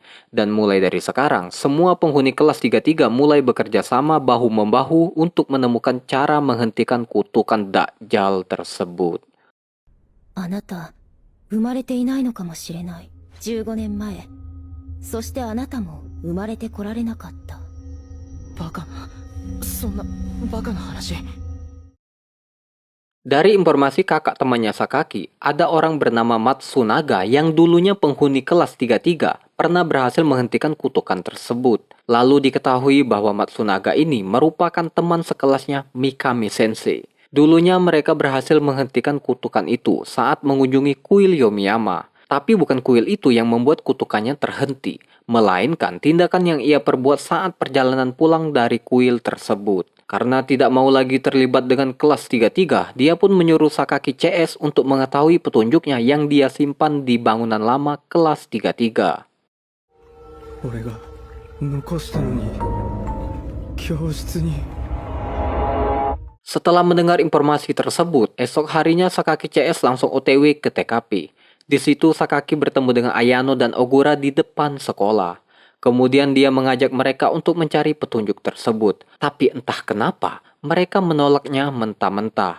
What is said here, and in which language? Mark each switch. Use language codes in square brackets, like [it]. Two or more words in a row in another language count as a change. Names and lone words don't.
[id] Dan mulai dari sekarang, semua penghuni kelas 33 mulai bekerja sama bahu-membahu untuk menemukan cara menghentikan kutukan Dajjal tersebut. [ja] あなた、生まれていないのかもしれない。15年前。そしてあなたも生まれてこられなかった。バカな、そんなバカな話。 [id] Dari informasi kakak temannya Sakaki, ada orang bernama Matsunaga yang dulunya penghuni kelas 33 pernah berhasil menghentikan kutukan tersebut. Lalu diketahui bahwa Matsunaga ini merupakan teman sekelasnya Mikami Sensei. Dulunya mereka berhasil menghentikan kutukan itu saat mengunjungi kuil Yomiyama. Tapi bukan kuil itu yang membuat kutukannya terhenti, melainkan tindakan yang ia perbuat saat perjalanan pulang dari kuil tersebut. Karena tidak mau lagi terlibat dengan kelas 33, dia pun menyuruh Sakaki CS untuk mengetahui petunjuknya yang dia simpan di bangunan lama kelas 33. [ja] 俺が残したのに教室に。 [id] Setelah mendengar informasi tersebut, esok harinya Sakaki CS langsung OTW ke TKP. Di situ Sakaki bertemu dengan Ayano dan Ogura di depan sekolah. Kemudian dia mengajak mereka untuk mencari petunjuk tersebut. Tapi entah kenapa, mereka menolaknya mentah-mentah.